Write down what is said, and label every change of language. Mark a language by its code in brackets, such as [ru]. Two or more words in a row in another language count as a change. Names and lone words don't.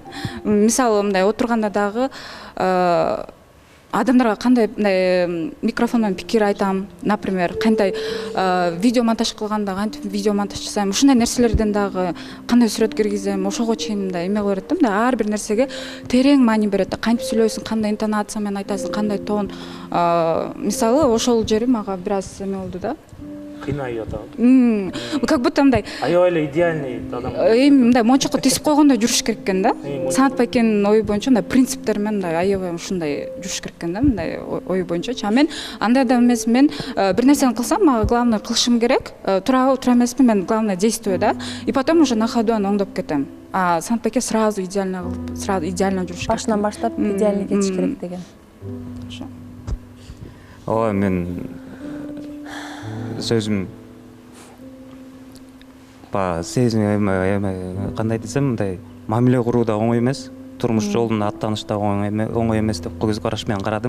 [ky] Мисалы мындай отурганда дагы адамдарга кандай микрофон менен пикир айтам, например, кандай видео монтаж кылганда кантип видео монтаж жасайм, ушундай нерселерден дагы кандай сүрөт киргизем, ошого чейин мындай эме кылып берет да, ар бир нерсеге терең маани берет да, кантип сүйлөйсүң, кандай интонация менен айтасың, кандай тон. Мисалы ошол жери мага бир аз эме болду да. Кыйнай атабы. [ru] Как будто [ky] мындай аябай эле идеальный адам. Мындай мончокко тесип койгондой жүрүш керек экен да. Санат Бакенин ою боюнча мындай принциптер менен мындай аябай ушундай жүрүш керек экен да, мындай ою боюнча. Мен андай адам эмес, мен бир нерсени кылсам, мага главное кылышым керек. Туурабы, туура эмеспи, мен [ru] главное действую [ky] да. [ru] И потом уже на ходу [ky] аны оңдоп кетем. А Санат Баке [ru] сразу идеально [ky] кылып, [ru] сразу идеально [ky] жүрүш керек. Башынан баштап идеально кетиш керек деген. Ооба, мен сөзүм сезим кандай десем, мындай мамиле куруу да оңой эмес, турмуш жолуна аттаныш да оңой эмес деп көз караш менен карадым.